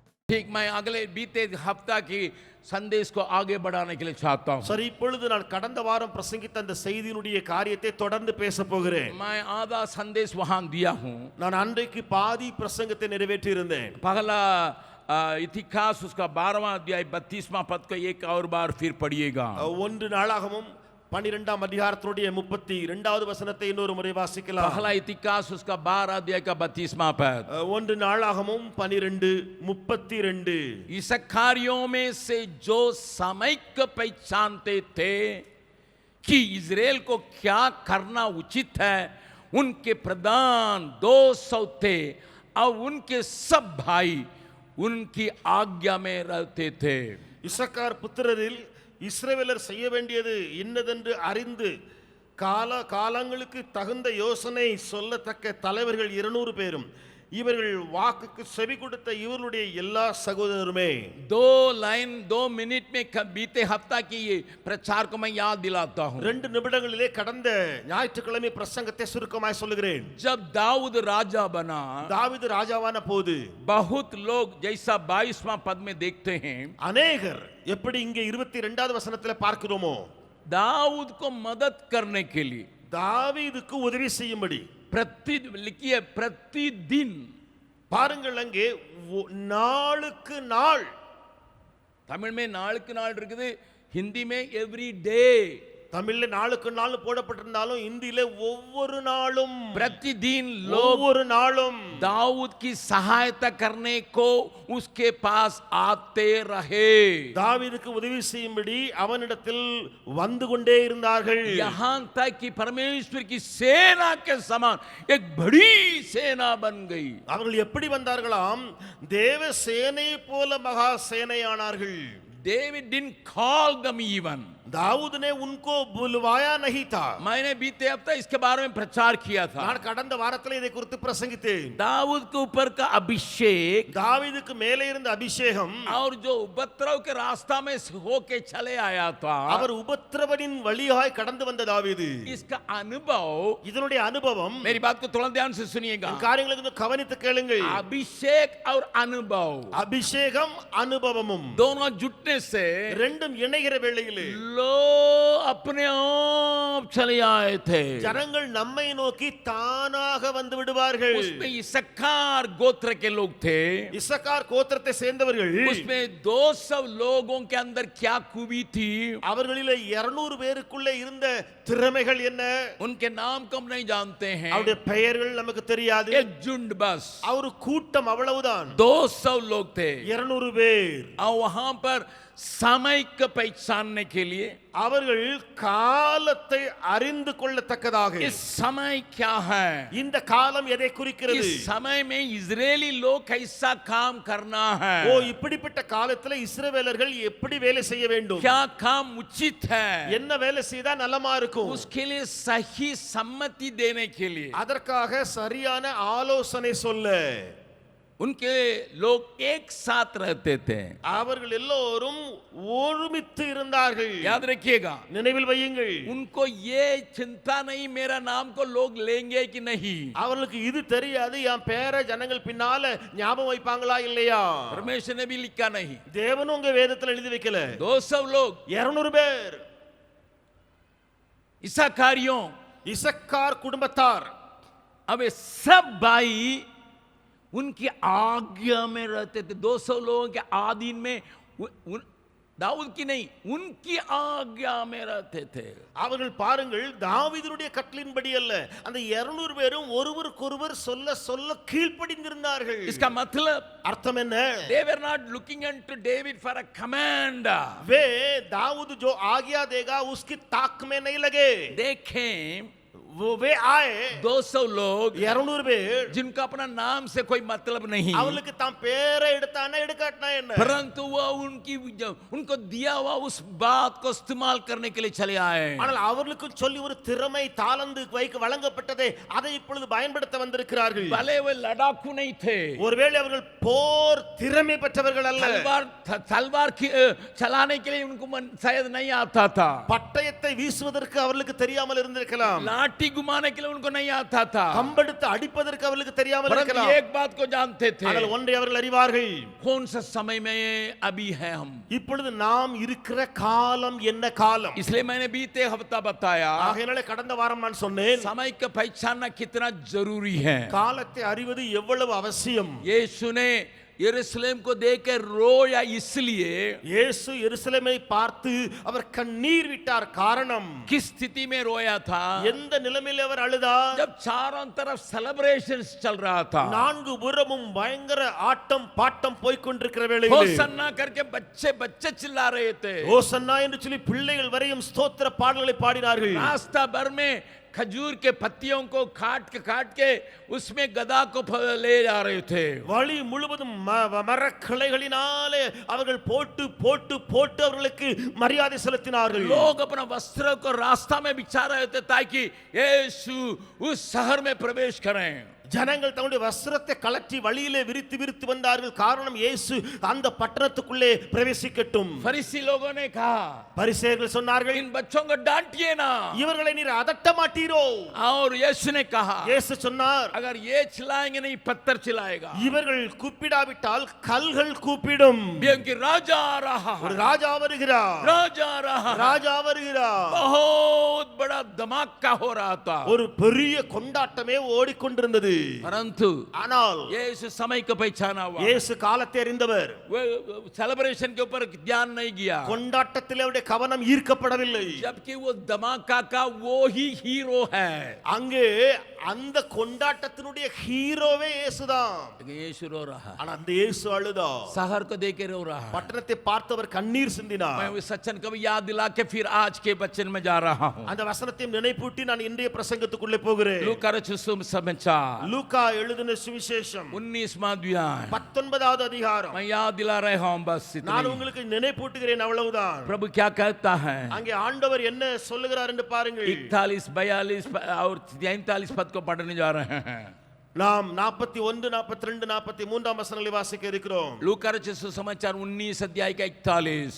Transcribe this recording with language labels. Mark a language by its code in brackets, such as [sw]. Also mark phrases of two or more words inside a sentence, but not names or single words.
[hi] ठीक मैं अगले बीते हफ्ता की संदेश को आगे बढ़ाने के लिए चाहता हूँ. [ta] சரி, இப்பொழுது நான் கடந்த வாரம் பிரசங்கித்த அந்த செய்தியினுடைய காரியத்தை தொடர்ந்து பேச போகிறேன். [hi] मैं आधा संदेश वहां दिया हूँ. [ta] நான் அன்றைக்கு பாதி பிரசங்கத்தை நிறைவேற்றி இருந்தேன். [hi] पहला इतिहास उसका 12वां अध्याय 32वां पद को एक और बार फिर पढ़िएगा. [ta] ஒன்று நாளாகமும் 12ஆம் அதிகாரத்தினுடைய 32வது வசனத்தை இன்னொரு முறை வாசிக்கலாம். [hi] पहला इतिहास उसका 12 अध्याय का 32वां पद. [ta] ஒன்று நாளாகமும் 12:32. [hi] इसकारियों में से जो समय को पहचानते थे कि इजराइल को क्या करना उचित है, उनके प्रधान 200 थे और उनके सब भाई उनकी आज्ञा में रहते थे. [ta] இசக்கார் புத்திரரில் இஸ்ரவேலர் செய்ய வேண்டியது இன்னதென்று அறிந்து காலங்களுக்கு தகுந்த யோசனை சொல்லத்தக்க தலைவர்கள் 200 பேரும் இவர்கள் வாக்குக்கு செவி கொடுத்த இவர்களுடைய எல்லா சகோதரருமே. [hi] 2 मिनट में बीते हफ्ता की ये प्रचार को मैं याद दिलाता हूँ. [ta] 2 நிமிடங்களிலே கடந்த ஞாயிற்றுக்கிழமை பிரசங்கத்தை சுருக்கமாய் சொல்லுகிறேன். [hi] जब दाऊद राजा बना, [ta] தாவீது ராஜாவான போது [hi] बहुत लोग जैसा 22वां पद में देखते हैं, [ta] अनेகர் எப்படி இங்கே 22வது வசனத்தில் பார்க்கிறோமோ, [hi] दाऊद को मदद करने के लिए [ta] தாவீதுக்கு உதவி செய்யும்படி [hi] प्रतिदिन [ta] பாருங்கள், அங்கே நாளுக்கு நாள், தமிழ் में நாளுக்கு நாள் இருக்குது, [hi] हिंदी में [en] every day, [ta] தமிழ்ல நாளுக்கு நாள் போடப்பட்டிருந்தாலும் இந்தியில ஒவ்வொரு நாளும், [hi] प्रतिदिन लोग [ta] ஒவ்வொரு நாளும் [hi] दाऊद की सहायता करने को उसके पास आते रहे. [ta] தாவீதுக்கு உதவி செய்யும்படி அவனிடத்தில் வந்து கொண்டே இருந்தார்கள். [hi] यहाँ तक कि परमेश्वर की सेना के समान एक बड़ी सेना बन गई. [ta] அவர்கள் எப்படி வந்தார்களாம்? தேவ சேனை போல மகா சேனையானார்கள். [en] David didn't call them even. [hi] दाऊद ने उनको बुलवाया नहीं था. मैंने बीते हफ्ते इसके बारे में प्रचार किया था. [ta] நான் கடந்த வாரத்தில் இதை குறித்து பிரசங்கித்தேன். [hi] दाऊद के ऊपर का अभिषेक, [ta] தாவீதுக்கு மேலே இருந்த அபிஷேகம், [hi] और जो उपद्रव के रास्ता में होके चले आया था, [ta] அவர் உபத்திரவனின் வழியாய் கடந்து வந்த தாவீது, [hi] इसका अनुभव, [ta] இதனுடைய அனுபவம், [hi] मेरी बात को थोड़ा ध्यान से सुनिएगा, [ta] காரியங்களை கொஞ்சம் கவனித்து கேளுங்கள். [hi] अभिषेक और अनुभव, [ta] அபிஷேகம் அனுபவமும் [hi] दोनों जुटने से [ta] ரெண்டும் இணைகிற வேளையிலே [hi] लोग अपने आप चले आए थे. [ta] ஜனங்கள் நம்மை நோக்கி தானாக வந்து விடுவார்கள். [hi] उसमें इसकार गोत्र के लोग थे. [ta] இசக்கார் கோத்திரத்தை சேர்ந்தவர்கள். [hi] उसमें 200 लोगों के अंदर क्या खूबी थी, [ta] அவர்களிலே 200 பேருக்குள்ளே இருந்த திறமைகள் என்ன? [hi] उनके नाम को हम नहीं जानते हैं. [ta] அவருடைய பெயர்கள் நமக்கு தெரியாது. [hi] एक झुंड बस, [ta] அவர் கூட்டம் அவ்வளவுதான். [hi] 200 लोग थे. [ta] 200 பேர். [hi] और वहां पर समय को पहचानने के लिए, [ta] அவர்கள் காலத்தை அறிந்து கொள்ளத்தக்கதாக, [hi] इस समय क्या है, [ta] இந்த காலம் எதை குறிக்கிறது? [hi] इस समय में इजरायली लोग कैसा काम करना है, [ta] ஓ, இப்படிப்பட்ட காலத்துல இஸ்ரவேலர்கள் எப்படி வேலை செய்ய வேண்டும், [hi] क्या काम उचित है, [ta] என்ன வேலை செய்தா நலமா இருக்கும், [hi] उसके लिए सही सम्मति देने के लिए, [ta] அதற்காக சரியான ஆலோசனை சொல்ல [hi] उनके लोग एक साथ रहते थे. [ta] அவர்கள் எல்லோரும் ஒருமித்து இருந்தார்கள். [hi] याद रखिएगा, [ta] நினைவில் வையுங்கள். [hi] उनको ये चिंता नहीं मेरा नाम को लोग लेंगे कि नहीं. [ta] அவர்களுக்கு இது தெரியாது, என் பேரை ஜனங்கள் பின்னால ஞாபகம் வைப்பாங்களா இல்லையா. [hi] परमेश्वर ने भी लिखा नहीं. [ta] தேவனும் உங்க வேதத்தில் எழுதி வைக்கல. [hi] 200 लोग, [ta] 200 பேர் [hi] इसकारियों, [ta] இசக்கார் குடும்பத்தார். [hi] अब ये सब भाई उनकी आज्ञा में रहते थे. 200 लोगों के आधीन में, दाऊद की नहीं, उनकी आज्ञा में रहते थे. [ta] அவர்கள் பாருங்கள், தாவீதுடைய கட்டளையின்படி அல்ல, அந்த 200 பேரும் ஒருவருக்கொருவர் சொல்ல சொல்ல கீழ்ப்படிந்திருந்தார்கள். [hi] इसका मतलब [ta] அர்த்தம் என்ன? [en] they were not looking unto David for a command. [hi] वे दाऊद जो आज्ञा देगा उसकी ताक में नहीं लगे. [en] they came, [hi] वे आए 200 लोग, [ta] 200 பேர், [hi] जिनका अपना नाम से कोई मतलब नहीं, [ta] அவளுக்கு தான் பேரை எடுத்தானா எடுக்காட்டனா என்ன, [hi] परंतु वो उनको दिया हुआ उस बात को इस्तेमाल करने के लिए चले आए. [ta] ஆனால் அவர்களுக்கு சொல்லி ஒரு திறமை தாளந்து வைக்க வழங்கப்பட்டதை அதை இப்பொழுது பயன்படுத்த வந்திருக்கிறார்கள். [hi] भले वे लड़ाकू नहीं थे, [ta] ஒருவேளை அவர்கள் போர் திறமை பெற்றவர்கள் அல்ல, [hi] तलवार चलाने के लिए उनको शायद नहीं आता था, [ta] பட்டயத்தை வீசுவதற்கு அவர்களுக்கு தெரியாமல் இருந்திருக்கலாம், [hi] लाठी लाठी घुमाने के लिए उनको नहीं आता था, [ta] கம்பெடுத்து அடிப்பதற்கு அவர்களுக்கு தெரியாமல் [hi] परंतु [ta] இருக்கலாம். [hi] एक बात को जानते थे, [ta] ஆனால் ஒன்றை அவர்கள் அறிவார்கள். [hi] कौन सा समय में अभी है हम. [ta] இப்பொழுது நாம் இருக்கிற காலம் என்ன காலம்? [hi] इसलिए मैंने बीते हफ्ता बताया [ta] ஆகையால கடந்த வாரம் நான் சொன்னேன், [hi] समय का पहचानना कितना जरूरी है. [ta] காலத்தை அறிவது எவ்வளவு அவசியம். [hi] यीशु ने यरूशलेम को देखकर रोया इसलिए, [ta] இயேசு எருசலேமை பார்த்து அவர் கண்ணீர் விட்டார். காரணம், [hi] किस स्थिति में रोया था? [ta] எந்த நிலைமையில் அவர் அழுதார்? [hi] जब चारों तरफ सेलिब्रेशंस चल रहा था, [ta] நான்கு புறமும் பயங்கர ஆட்டம் பாட்டம் போய்க் கொண்டிருக்கிற வேளையில் [hi] होसन्ना करके बच्चे बच्चे चिल्ला रहे थे, [ta] ஓசன்னா என்று சொல்லி பிள்ளைகள் வரையும் ஸ்தோத்திர பாடல்களை பாடினார்கள். [hi] रास्ता भर में खजूर के पत्तियों को काट के उसमें गदा को ले जा रहे थे. [ta] வழி முழுவதும் மரக்கிளைகளினாலே அவர்கள் போட்டு போட்டு போட்டு அவர்களுக்கு மரியாதை செலுத்தினார்கள். [hi] लोग अपना वस्त्र को रास्ता में बिछा रहे थे ताकि यीशु उस शहर में प्रवेश करें. [ta] ஜனங்கள் தங்களுடைய வஸ்திரத்தை கலற்றி வழியிலே விரித்து விரித்து வந்தார்கள். காரணம், இயேசு அந்த பட்டணத்துக்குள்ளே பிரவேசிக்கட்டும். [hi] फरीसी लोगों ने कहा, [ta] பரிசேயர்கள் சொன்னார்கள், [hi] इन बच्चों को डांटिए ना. [ta] இவர்களை நீர் அதட்ட மாட்டீரோ? [hi] और यीशु ने कहा, [ta] இயேசு சொன்னார், [hi] अगर ये चिल्लाएंगे नहीं पत्थर चिल्लाएगा. [ta] இவர்கள் கூப்பிடாவிட்டால் கல்கள் கூப்பிடும். [hi] क्योंकि राजा आ रहा [ta] ஒரு [hi] है, [ta] ராஜா வருகிறார், [hi] राजा आ रहा है. [ta] ராஜா வருகிறார். [hi] बहुत बड़ा धमाका हो रहा था. [ta] ஒரு பெரிய கொண்டாட்டமே ஓடிக்கொண்டிருந்தது. [hi] परंतु [ta] ஆனால் [hi] यीशु समय को पहचाना हुआ, [ta] இயேசு காலத்தை அறிந்தவர். [hi] सेलिब्रेशन के ऊपर ध्यान नहीं गया, [ta] கொண்டாட்டத்தில் அவருடைய கவனம் ஈர்க்கப்படவில்லை. [hi] जबकि वो धमाका का वो ही हीरो है. [ta] அங்கே அந்த கொண்டாட்டத்தினுடைய ஹீரோவே இயேசுதான். [hi] लेकिन यीशु रो रहा है, [ta] ஆனா அந்த இயேசு அழுதார். [hi] शहर को देख के रो रहा है. [ta] பட்டணத்தை பார்த்தவர் கண்ணீர் சிந்தினார். [hi] मैं उस वचन को भी याद दिला के फिर आज के वचन में जा रहा हूँ. [ta] அந்த வசனத்தையும் நினைப்பூட்டி நான் இன்றைய பிரசங்கத்துக்குள்ளே போகிறேன். [hi] लूका रचित समाचार [ta] லூக்கா எழுதின சுவிசேஷம் [hi] 19वां अध्याय [ta] 19வது அதிகாரம். [hi] मैं याद दिला रहा हूँ, बस [ta] நான் [hi] इतना. [ta] உங்களுக்கு நினைப்பூட்டுகிறேன், அவ்வளவுதான். [hi] प्रभु क्या कहता है? [ta] அங்கே ஆண்டவர் என்ன சொல்லுகிறார் என்று பாருங்கள். [hi] 41, 42 और 43 पद को पढ़ने जा रहे हैं. [ta] நாம் 41, 42, 43 வசனங்களை வாசிக்க இருக்கிறோம். [hi] लूका रचित समाचार 19 अध्याय का 41.